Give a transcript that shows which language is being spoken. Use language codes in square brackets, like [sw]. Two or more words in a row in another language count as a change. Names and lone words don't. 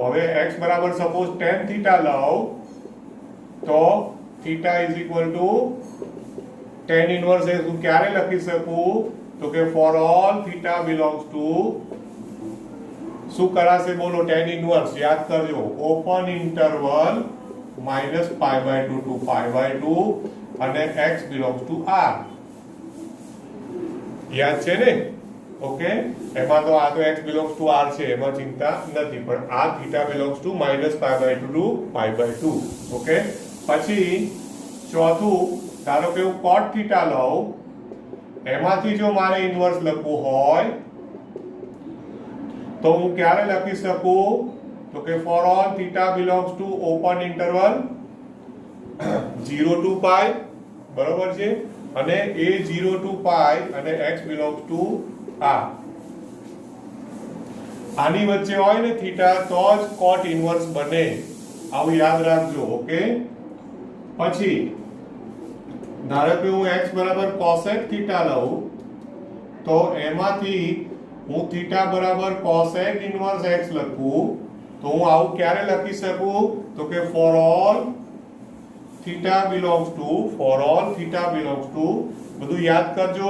[gu] હવે x બરાબર સપોઝ [en] tan theta [gu] લઉં તો [en] theta is equal to tan inverse [gu] એ હું ક્યારે લખી શકું તો કે [en] for all theta belongs to [gu] શું કરાશે બોલો? [en] tan inverse [gu] યાદ કરજો, [en] open interval -π/2 to π/2 [gu] અને [en] x belongs to r. [gu] યાદ છે ને? ઓકે, એમાં તો આ તો [en] x belongs to r [gu] છે, એમાં ચિંતા નથી, પણ આ [en] theta belongs to -π/2 to π/2. [gu] ઓકે, પછી ચોથું, ધારો કે હું [en] cot theta [gu] લઉં, એમાંથી જો મારે ઇનવર્સ લખવું હોય તો હું ક્યારે લખી શકું તો કે [en] for all theta belongs to open interval 0 to pi, [gu] બરોબર છે, અને a [en] 0 to pi [gu] અને [en] x belongs to r. [gu] આની વચ્ચે હોય ને થીટા તો જ [en] cot inverse [gu] બને. આવું યાદ રાખજો. ઓકે, પછી ધારો કે હું x બરાબર [en] cosec theta [gu] લઉં તો એમાંથી હું થીટા બરાબર [en] cosec inverse x [gu] લખું તો હું આવું ક્યારે લખી શકું તો કે [en] for all theta belongs to [gu] બધું યાદ કરજો.